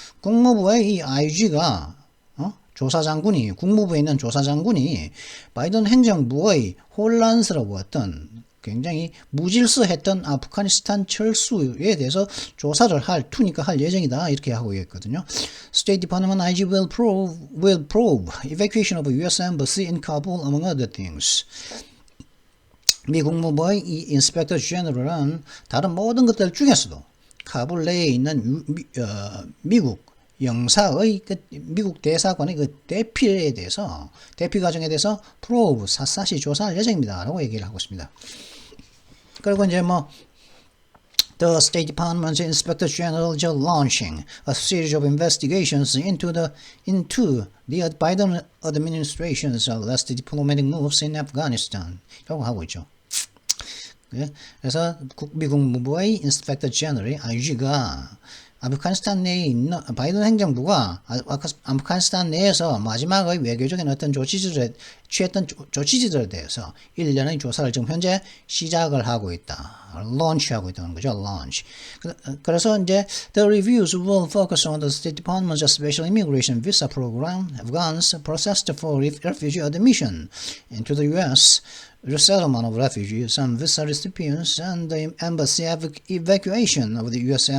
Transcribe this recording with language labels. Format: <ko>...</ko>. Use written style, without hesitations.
<ko>국무부의 이 IG가 조사장군이 국무부에 있는 조사장군이 바이든 행정부의 혼란스러웠던 굉장히 무질서했던 아프가니스탄 철수에 대해서 조사를 할 예정이다 이렇게 하고 있거든요.</ko> <en>State Department IG will probe evacuation of U.S. Embassy in Kabul among other things.</en> <ko>미 국무부의 이 인스펙터 제너럴은 다른 모든 것들 중에서도 카불 내에 있는 미국 영사의 미국 대사관의 그 대피 과정에 대해서 프로브 샅샅이 조사할 예정입니다라고 얘기를 하고 있습니다. 그리고 이제</ko> <en>The State Department's Inspector General is launching a series of investigations into the Biden administration's last diplomatic moves in Afghanistan.</en> <ko>라고 하고 있죠. 그래서 미국 무부의 인스펙터 제너럴 IG가 아프가니스탄 내에 있는 바이든 행정부가 아프가니스탄 내에서 마지막의 외교적인 어떤 취했던 조치들에 대해서 일련의 조사를 지금 현재 시작을 하고 있다. launch하고 있다는 거죠.</ko> <en>launch.</en> <ko>그래서 이제</ko> <en>the reviews will focus on the State Department's Special Immigration Visa Program, Afghans processed for refugee admission into the U.S., resettlement of refugees and visa recipients, and the embassy evacuation of the U.S.</en>